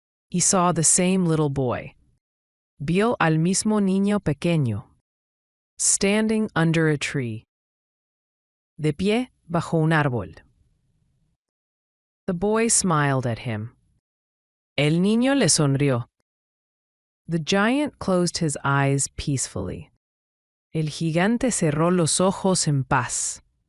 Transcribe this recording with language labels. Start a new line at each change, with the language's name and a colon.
English: He saw the same little boy.
Spanish: Vio al mismo niño pequeño.
English: Standing under a tree.
Spanish: De pie bajo un árbol.
English: The boy smiled at him.
Spanish: El niño le sonrió.
English: The giant closed his eyes peacefully.
Spanish: El gigante cerró los ojos en paz.